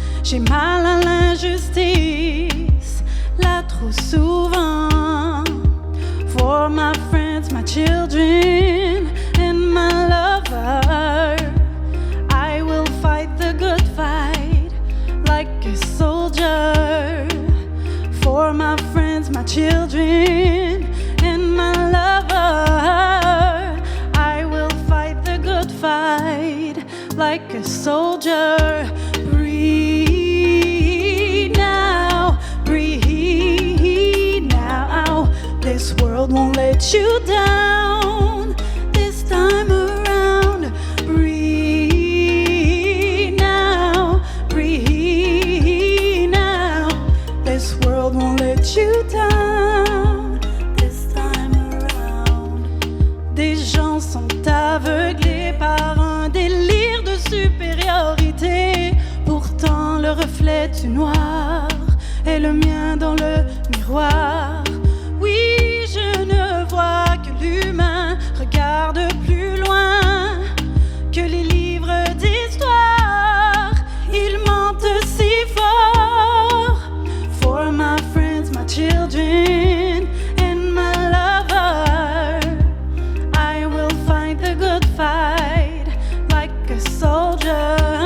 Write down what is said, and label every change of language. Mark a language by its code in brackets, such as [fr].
[fr] J'ai mal à l'injustice, là trop souvent. [en] For my friends, my children, and my lover, I will fight the good fight like a soldier. For my friends, my children, and my lover, I will fight the good fight like a soldier. Breathe now, breathe now. This world won't let you down this time around. Breathe now, breathe now. This world won't let you down this time around. [fr] Des gens sont aveuglés par un délire de supériorité. Pourtant le reflet du noir est le mien dans le miroir. Oui, je ne vois que l'humain, regarde plus loin que les livres d'histoire. Ils mentent si fort. [en] For my friends, my children, and my lover, I will fight the good fight like a soldier.